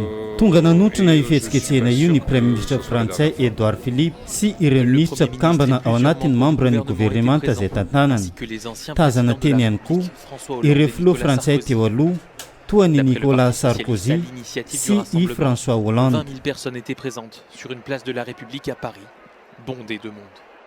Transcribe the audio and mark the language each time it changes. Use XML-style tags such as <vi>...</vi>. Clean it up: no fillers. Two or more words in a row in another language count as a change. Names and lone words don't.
<mg>Tonga nanotrona io fihetsiketsehana io ny</mg> <fr>Premier ministre</fr> <mg>frantsay Edouard Philippe sy ireo ministra mpikambana ao anatin'ny membre ny gouvernemanta izay tantanany. Tazana teny ihany koa ireo filoha frantsay teo aloha toa ny Nicolas Sarkozy sy i François Hollande.</mg> <fr>20 000 personnes étaient présentes sur une place de la République à Paris, bondée de monde.</fr>